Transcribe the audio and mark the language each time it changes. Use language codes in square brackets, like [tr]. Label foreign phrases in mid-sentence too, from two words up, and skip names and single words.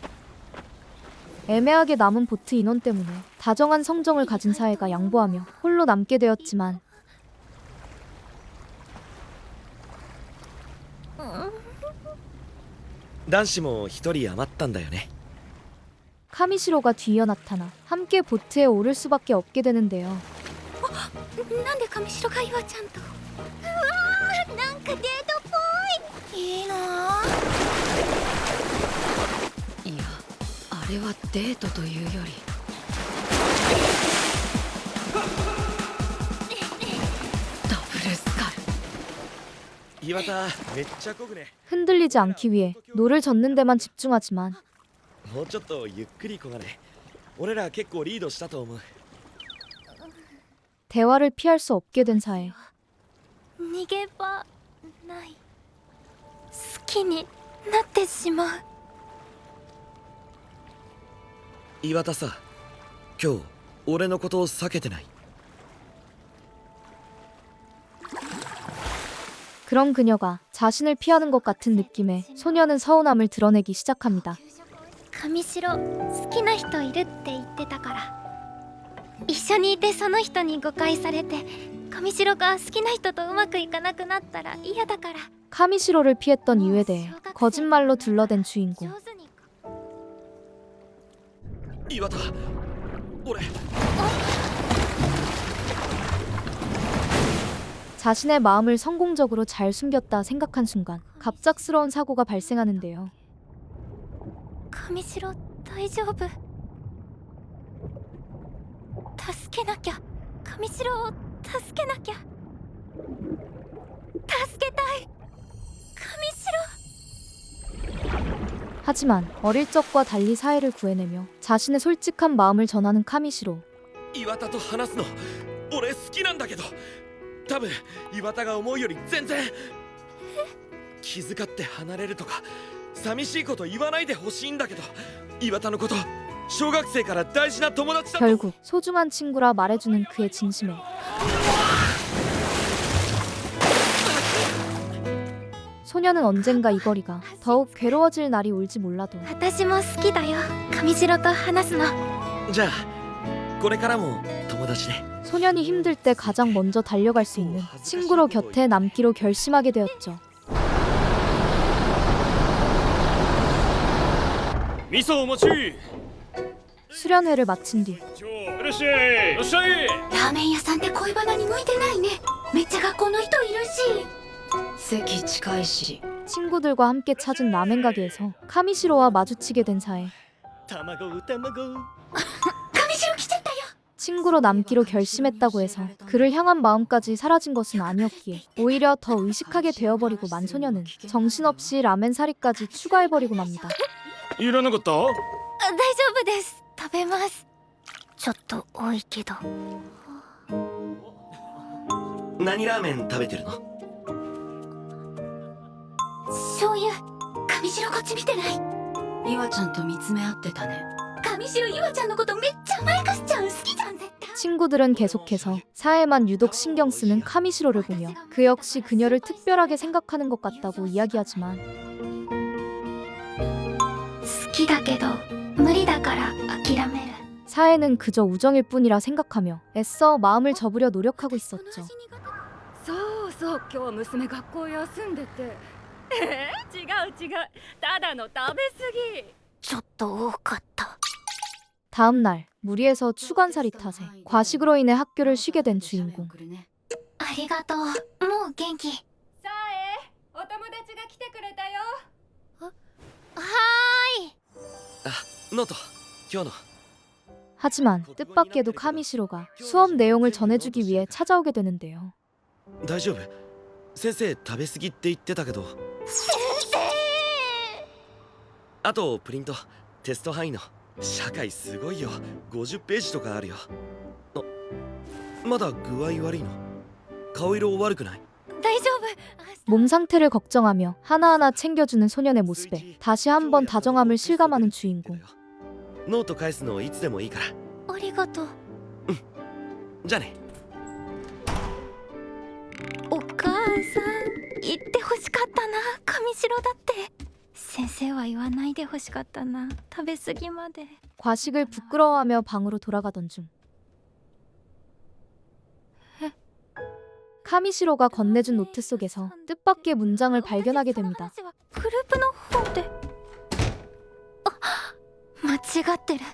[ko] 애매하게 남은 보트 인원 때문에 다정한 성정을 가진 사회가 양보하며 홀로 남게 되었지만 [ja] 男子も一人余ったんだよね。 [ko] 카미시로가 뒤이어 나타나 함께 보트에 오를 수밖에 없게 되는데요. [ja] なんで上白が岩ちゃんと。うわー、なんかデートっぽい。いいなあ。いや、あれはデートというよりダブルスカル。岩田めっちゃこぐね。 [ko] 흔들리지 않기 위해 노를 젓는 데만 집중하지만 [ja] もうちょっとゆっくりこがね。俺ら結構リードしたと思う。 [ko] 대화를 피할 수 없게 된 사에 [ja] 逃げ場ない。好きになってしまう。岩田さ、今日俺のことを避けてない？ [ko] 그런 그녀가 자신을 피하는 것 같은 느낌에 소녀는 서운함을 드러내기 시작합니다. [ja] 上白好きな人いるって言ってたから、一緒にいてその人に誤解されて上白が好きな人とうまくいかなくなったら嫌だから。 [ko] 카미시로를 피했던 이유에 대해 거짓말로 둘러댄 주인공. [ja] 上手に岩田、俺 [ko] 자신의 마음을 성공적으로 잘 숨겼다 생각한 순간 갑작스러운 사고가 발생하는데요. [ja] 上白大丈夫？助けなきゃ。上白を助けなきゃ。助けたい。上白。 [ko] 하지만 어릴 적과 달리 사해를 구해내며 자신의 솔직한 마음을 전하는 카미시로. [ja] 岩田と話すの俺好きなんだけど、多分岩田が思うより全然。気遣って離れるとか寂しいこと言わないでほしいんだけど、岩田のこと小学生から大事な友達だと。 [ko] 결국 소중한 친구라 말해주는 그의 진심에 소녀는 언젠가 이 거리가 더욱 괴로워질 날이 올지 몰라도 [ja] 私も好きだよ。上白と話すの。じゃあこれからも友達で。 [ko] 소년이 힘들 때 가장 먼저 달려갈 수 있는 친구로 곁에 남기로 결심하게 되었죠. [ja] 味噌お持ち。 [ko] 수련회를 마친 뒤 [ja] いらっしゃい。いらっしゃい。ラーメン屋さんって恋バナに向いてないね。めっちゃ学校の人いるし。席近いし [ko] 친구들과 함께 찾은 라멘 가게에서 카미시로와 마주치게 된 사해. [ja] 卵。上白来ちゃったよ。 [ko] 친구로 남기로 결심했다고 해서 그를 향한 마음까지 사라진 것은 아니었기에 오히려 더 의식하게 되어버리고 만 소녀는 정신없이 라멘 사리까지 추가해버리고 맙니다. [ja] いらなかった？大丈夫です。食べます。ちょっと多いけど。何ラーメン食べてるの？醤油。上白こっち見てない？岩ちゃんと見つめ合ってたね。上白岩ちゃんのことめっちゃ甘やかしちゃう。好きじゃん絶対。 [ko] 친구들은 계속해서 사해만 유독 신경 쓰는 카미시로를 보며 그 역시 그녀를 특별하게 생각하는 것 같다고 이야기하지만 [ja] 好きだけど無理だから諦める。 [ko] 사해는 그저 우정일 뿐이라 생각하며 애써 마음을 접으려 노력하고 있었죠. [ja] そうそう、今日は娘学校休んでて。違う違う、ただの食べ過ぎ。ちょっと多かった。 [ko] 다음 날 무리해서 추간살이 탓에 과식으로 인해 학교를 쉬게 된 주인공. [ja] ありがとう。もう元気。さえ、お友達が来てくれたよ。はーい。ノート今日の。 [ko] 하지만 뜻밖에도 카미시로가 수업 내용을 전해주기 위해 찾아오게 되는데요. [ja] 大丈夫？先生食べ過ぎって言ってたけど。先生。あとプリントテスト範囲の社会すごいよ。50ページとかあるよ。まだ具合悪いの？顔色悪くない？大丈夫。 [ko] 몸 상태를 걱정하며 하나하나 챙겨주는 소년의 모습에 다시 한번 다정함을 실감하는 주인공. [ja] ノート返すのいつでもいいから。ありがとう。じゃあね。お母さん言ってほしかったな。上白だって。先生は言わないでほしかったな。食べ過ぎまで。 [ko] 과식을 부끄러워하며 방으로 돌아가던 중 카미시로가 건네준 노트 속에서 뜻밖의 문장을 발견하게 됩니다. [ja] グループの方で。あ、間違ってる。